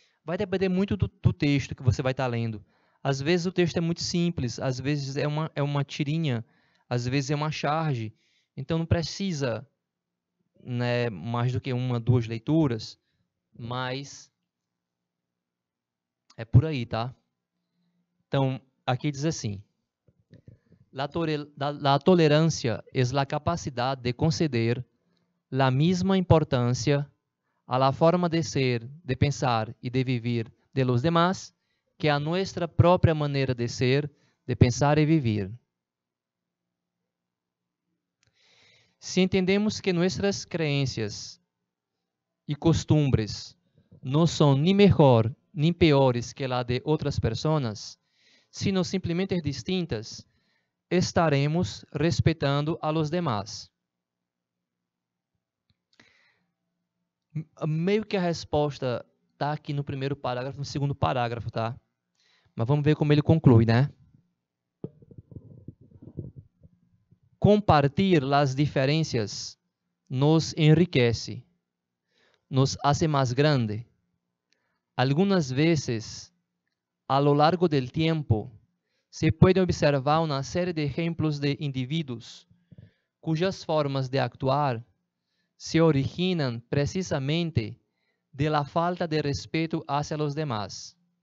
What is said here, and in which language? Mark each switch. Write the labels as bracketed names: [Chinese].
[Portuguese] Vai depender muito do texto que você vai estar lendo. Às vezes o texto é muito simples, às vezes é uma tirinha, às vezes é uma charge. Então não precisa, né, mais do que uma, duas leituras, mas é por aí, tá? Então, aqui diz assim: [Spanish] La tolerancia es la capacidad de conceder la misma importancia a la forma de ser, de pensar y de vivir de los demás que a nuestra propia manera de ser, de pensar y vivir. Si entendemos que nuestras creencias y costumbres no son ni mejor ni peores que la de otras personas, sino simplemente distintas, estaremos respeitando a los demás. [Portuguese] Meio que a resposta está aqui no primeiro parágrafo, no segundo parágrafo, tá? Mas vamos ver como ele conclui, né? [Spanish] Compartir las diferencias nos enriquece, nos hace más grande. Algunas veces, a lo largo del tiempo, se puede observar una serie de ejemplos de individuos cujas formas de actuar se originan precisamente de la falta de respeto hacia los demás.